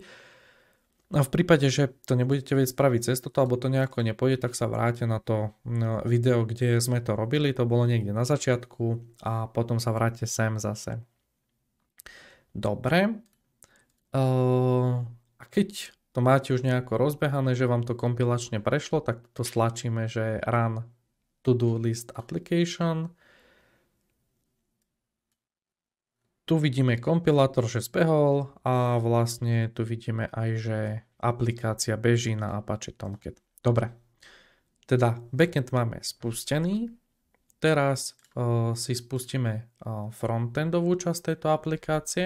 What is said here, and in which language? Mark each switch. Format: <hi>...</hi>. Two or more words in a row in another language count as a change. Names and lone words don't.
<sk>A v prípade, že to nebudete vedieť spraviť cez toto, alebo to nejako nepôjde, tak sa vráte na to video, kde sme to robili, to bolo niekde na začiatku a potom sa vráte sem zase. Dobre. A keď to máte už nejako rozbehané, že vám to kompilačne prešlo, tak to stlačíme, že</sk> <en>run to-do list application.</en> <sk>Tu vidíme kompilátor, že zbehol a vlastne tu vidíme aj, že aplikácia beží na Apache Tomcat. Dobre, teda backend máme spustený. Teraz si spustíme frontendovú časť tejto aplikácie.</sk>